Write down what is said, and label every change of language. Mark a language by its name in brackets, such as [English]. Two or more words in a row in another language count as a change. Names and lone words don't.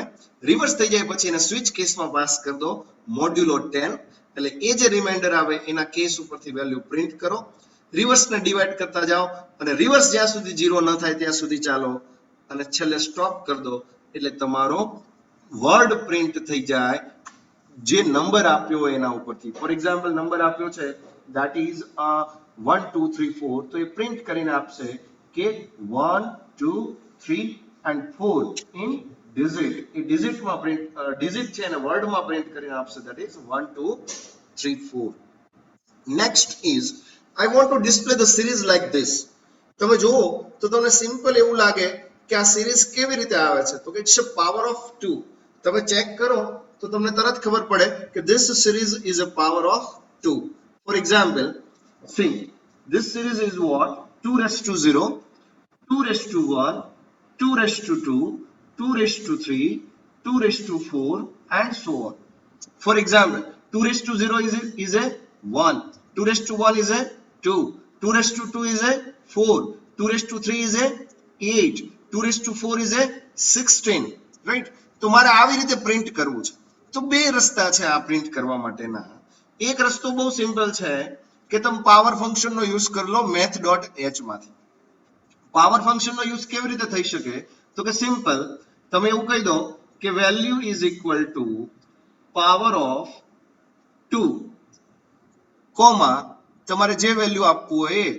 [Gujarati] રિવર્સ થઈ જાય પછી એને સ્વિચ કેસમાં પાસ કરી દો મોડ્યુલો 10, એટલે એ જે રિમાઇન્ડર આવે એના કેસ ઉપરથી વેલ્યુ પ્રિન્ટ કરો. રિવર્સને ડિવાઈડ કરતા જાઓ અને રિવર્સ જ્યાં સુધી 0 ન થાય ત્યાં સુધી ચાલો અને છેલ્લે સ્ટોપ કરી દો એટલે તમારો વર્ડ પ્રિન્ટ થઈ જાય જે નંબર આપ્યો હોય એના ઉપરથી. [English] for example [Gujarati] નંબર આપ્યો છે [English] that is 1 2 3 4, [Gujarati] તો એ પ્રિન્ટ કરીને આપશે કે [English] 1 2 3 and 4 in digit. [Gujarati] એ ડિજિટમાં પ્રિન્ટ ડિજિટ છે અને વર્ડમાં પ્રિન્ટ કરીને આપશે [English] that is 1 2 3 4. next is I want to display the series like this. [Gujarati] તમે જુઓ તો તમને સિમ્પલ એવું લાગે કે આ સિરીઝ કેવી રીતે આવે છે, તો કે [English] it's a power of 2. [Gujarati] તમે ચેક કરો તો તમને તરત ખબર પડે કે [English] this series is a power of 2. For example, see this series is what? 2 raised to 0, 2 raised to 1, 2 raised to 2, 2 raised to 3, 2 raised to 4 and so on. For example, 2 raised to 0 is a 1, 2 raised to 1 is a 2, 2 raised to 2 is a 4, 2 raised to 3 is a 8, 2 raised to 4 is a 16, right? [Gujarati] તો મારે આવી રીતે પ્રિન્ટ કરવું છે. તો બે રસ્તા છે આ પ્રિન્ટ કરવા માટેના. એક રસ્તો બહુ સિમ્પલ છે કે તમે પાવર ફંક્શનનો યુઝ કરી લો math.h માંથી. પાવર ફંક્શનનો યુઝ કેવી રીતે થઈ શકે, તો કે સિમ્પલ તમે એવું કહી દો કે [English] value is equal to power of 2 comma [Gujarati] તમારે જે વેલ્યુ આપવું હોય એ.